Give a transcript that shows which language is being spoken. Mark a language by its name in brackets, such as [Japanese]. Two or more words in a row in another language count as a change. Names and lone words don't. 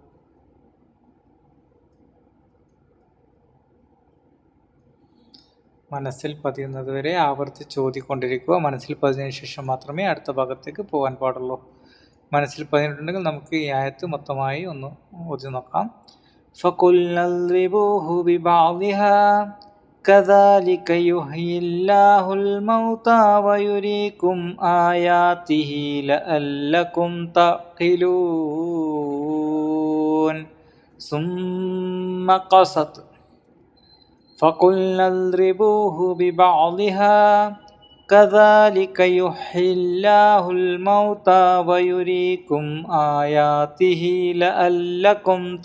[Malayalam] മനസ്സിൽ പതിയുന്നതുവരെ ആവർത്തിച്ച് ഓതിക്കൊണ്ടിരിക്കുക. മനസ്സിൽ പതിഞ്ഞതിന് ശേഷം മാത്രമേ അടുത്ത ഭാഗത്തേക്ക് പോകാൻ പാടുള്ളൂ. മനസ്സിൽ പതിഞ്ഞിട്ടുണ്ടെങ്കിൽ നമുക്ക് ഈ ആയത്ത് മൊത്തമായി ഒന്ന് ഓതി നോക്കാം. [Arabic] فقلنا اضربوه ببعضها كذلك يحيي الله الموتى ويريكم آياته لعلكم تعقلون, ثم قست, فقلنا اضربوه ببعضها كذلك يحيي الله الموتى ويريكم آياته لعلكم